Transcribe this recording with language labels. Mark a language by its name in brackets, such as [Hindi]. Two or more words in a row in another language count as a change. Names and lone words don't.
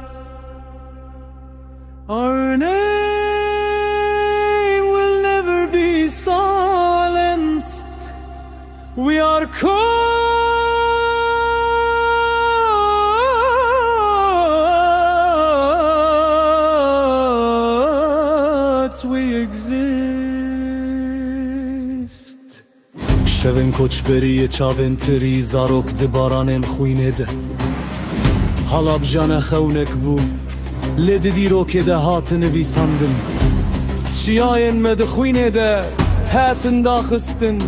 [English] Our name will never be silenced. We are we exist. [Kurdish] Şevin koçberiye çavin tiri zarok di baranên xwînê de. Hala bijana xewnek bû, lê di dîrokê de hatin nivîsandin. Çiyayên me di xwînê de hatin daxistin.